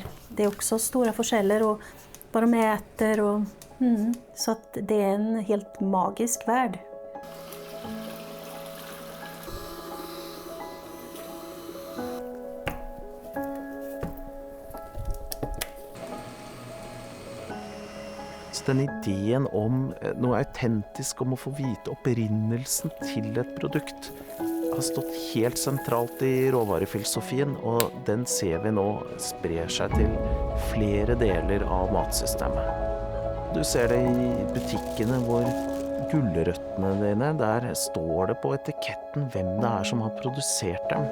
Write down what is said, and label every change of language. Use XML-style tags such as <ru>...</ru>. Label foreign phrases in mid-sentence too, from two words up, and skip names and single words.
<sv>Det är också stora forskjeller och vad de äter och så att det är en helt magisk värld.</sv> <no>Så den ideen om noe autentisk, om å få vite opprinnelsen til et produkt, har stått helt sentralt i råvarefilosofien, og den ser vi nå sprer seg til flere deler av matsystemet. Du ser det i butikkene hvor gulrøttene dine, der står det på etiketten hvem det er som har produsert dem.</no>